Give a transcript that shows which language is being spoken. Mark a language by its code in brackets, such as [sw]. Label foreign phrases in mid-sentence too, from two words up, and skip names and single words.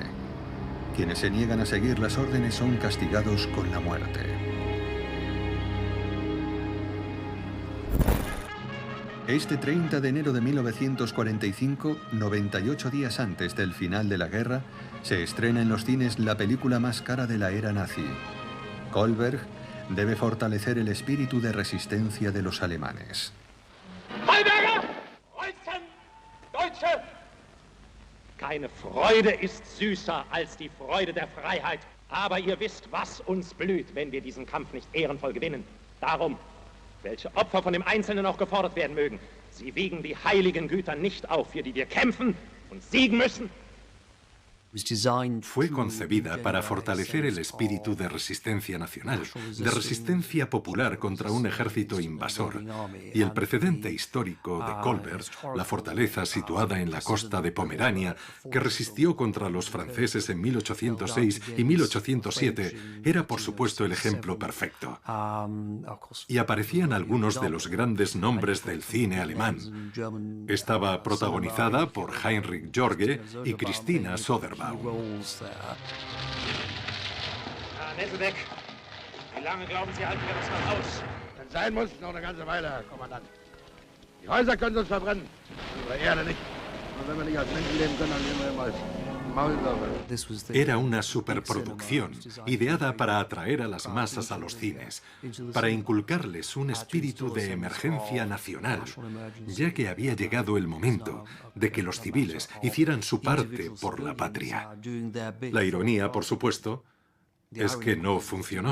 [es] Quienes se niegan a seguir las órdenes son castigados con la muerte. Este 30 de enero de 1945, 98 días antes del final de la guerra, se estrena en los cines la película más cara de la era nazi. Kohlberg debe fortalecer el espíritu de resistencia de los alemanes. [de] Deutsche! Keine Freude ist süßer als die Freude der Freiheit. Aber ihr wisst, was uns blüht, wenn wir diesen Kampf nicht ehrenvoll gewinnen. Darum, welche Opfer von dem Einzelnen auch gefordert werden mögen, sie wiegen die heiligen Güter nicht auf, für die wir kämpfen und siegen müssen. [es] Fue concebida para fortalecer el espíritu de resistencia nacional, de resistencia popular contra un ejército invasor. Y el precedente histórico de Kohlberg, la fortaleza situada en la costa de Pomerania, que resistió contra los franceses en 1806 y 1807, era por supuesto el ejemplo perfecto. Y aparecían algunos de los grandes nombres del cine alemán. Estaba protagonizada por Heinrich Jorge y Christina Soderbaum. [de] Herr Nesselbeck, wie lange glauben Sie, halten wir das noch aus? Wenn sein muss, noch eine ganze Weile, Herr Kommandant. Die Häuser können uns verbrennen, unsere Erde nicht. Und wenn wir nicht als Menschen leben können, dann leben wir immer als Maulwürfe. [es] Era una superproducción, ideada para atraer a las masas a los cines, para inculcarles un espíritu de emergencia nacional, ya que había llegado el momento de que los civiles hicieran su parte por la patria. La ironía, por supuesto, es que no funcionó.